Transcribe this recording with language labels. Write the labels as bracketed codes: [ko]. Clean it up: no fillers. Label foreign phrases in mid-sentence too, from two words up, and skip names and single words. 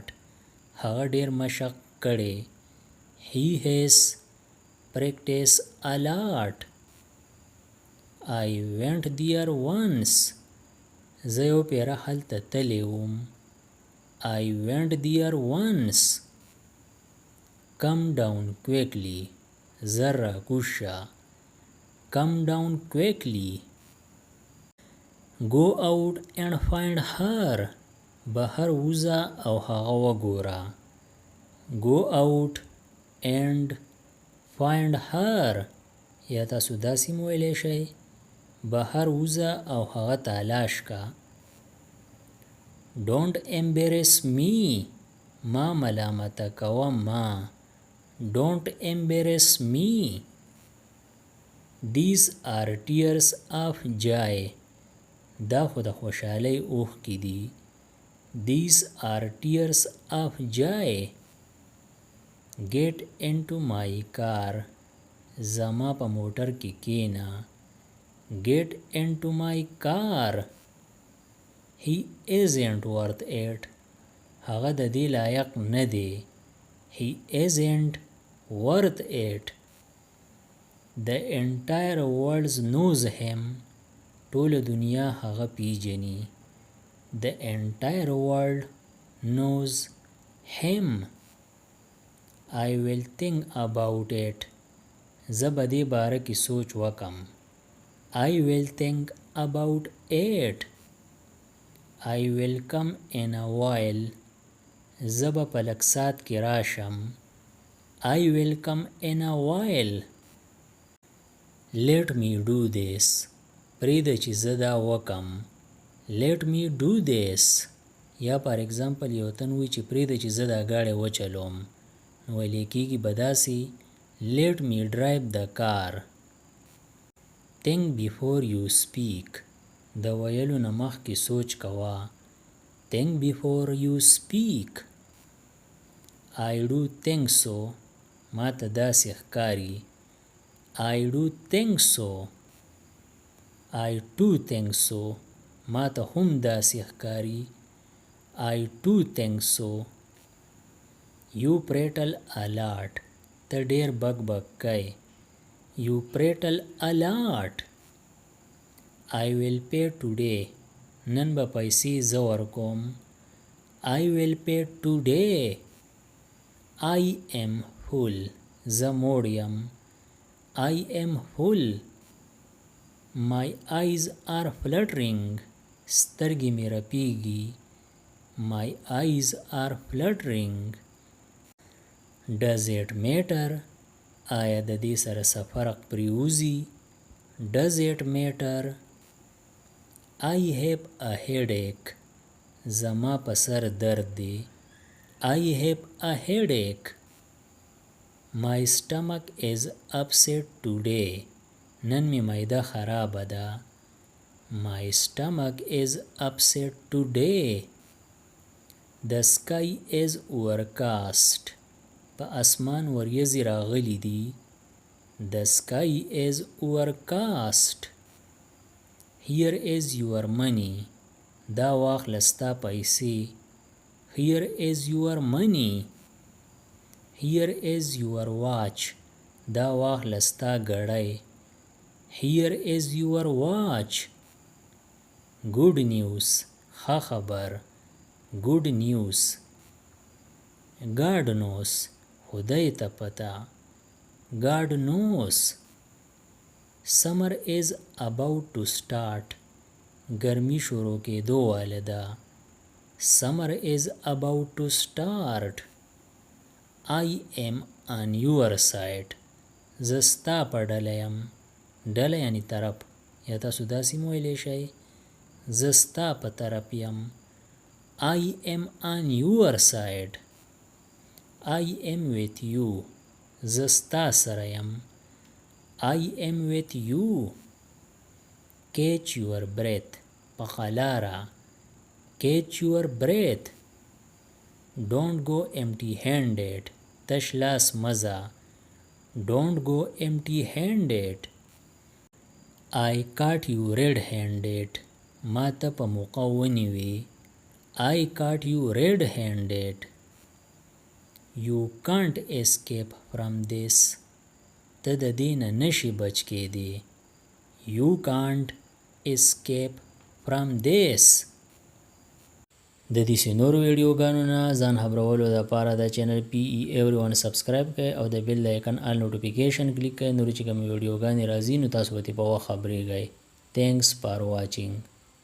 [ps] هغه ډیر مشق کړی. [en] He has practiced a lot. I went there once. [ps] زه یو پیره هلته تللی وم. [en] I went there once. Come down quickly. [ps] زر راکوز شه. [en] Come down quickly. Go out and find her. [ps] بهر ووځه او هغه وګوره. [en] Go out and find her. [ps] یا تاسو داسې هم ویلی شئ بهر ووځه او هغه تلاش که. [en] Don't embarrass me. [ps] ما ملامته کوه ما. [en] Don't embarrass me. These are tears of joy. [ps] دا خو د خوشحالۍ اوښکې دي. [en] These are tears of joy. Get into my car. [ps] زما په موټر کې کېنه. [en] Get into my car. He isn't worth it. [ps] هغه د دې لایق نه دی. [en] He isn't worth it. The entire world knows him. [ps] ټوله دنیا هغه پیژني. [en] The entire world knows him. I will think about it. [ps] زه به دې باره کې سوچ وکم. [en] I will think about it. I will come in a while. [ps] زه به په لږ ساعت کې راشم. [en] I will come in a while. Let me do this. [ps] پرېږده چې زه دا وکم. [en] Let me do this. [ps] یا پر اگزامپل یو تن وی چې پرېږده چې زه دا ګاډی وچلوم نو ویلی کېږي به داسې [en] Let me drive the car. Think before you speak. [ps] د ویلو نه مخکې سوچ کوه. [en] Think before you speak. I do think so. [ps] ما ته داسې ښکاري. [en] I do think so. I too think so. [ps] ما ته هم داسې ښکاري. [en] I too think so. You prattle a lot. [ps] ته ډیر بک بک کوې. [en] You prattle a lot. I will pay today. [ps] نن به پیسې زه ورکوم. [en] I will pay today. I am full. [ps] زه موړ یم. [en] I am full. My eyes are fluttering. [ps] سترګې مې رپېږي. [en] My eyes are fluttering. Does it matter? [ps] آیا د دې سره څه فرق پرېوځي؟ [en] Does it matter? I have a headache. [ps] زما په سر درد دی. [en] I have a headache. My stomach is upset today. [ps] نن می معده خرابه ده. [en] My stomach is upset today. The sky is overcast. [ps] په اسمان وریځې راغلي دي. [en] The sky is overcast. Here is your money. [ps] دا واخله ستا پیسې. [en] Here is your money. Here is your watch. [ps] دا واخله ستا ګړۍ. [en] Here is your watch. Good news. [ps] ښه خبر. [en] Good news. God knows. [ps] خدای ته پته. [en] God knows. Summer is about to start. [ps] ګرمي شروع کېدو واله ده. [en] Summer is about to start. I am on your side. [ps] زه ستا په ډله یم. ډله یعنی طرف. یا تاسو داسې هم ویلی شئ زه ستا په طرف یم. [en] I am on your side. I am with you. [ps] زه ستا سره یم. [en] I am with you. Catch your breath. [ps] په خلاره. [en] Catch your breath. Don't go empty handed. [ps] تش لاس مزه. [en] Don't go empty handed. I caught you red-handed. [ps] ما ته په موقع ونیوې. [en] I caught you red-handed. You can't escape from this. [ps] ته د دې نه نشي بچ کېدی. [en] You can't escape from this. [ps] د دې نورو ویډیوګانو نه ځان خبرولو لپاره د چینل PE Everyone سبسکرایب کړئ او د [en] bell icon all notification [ps] کلیک کړئ. نور چې کوم ویډیوګانې راځي نو تاسو به په وخت خبرېږئ. [en] Thanks for watching.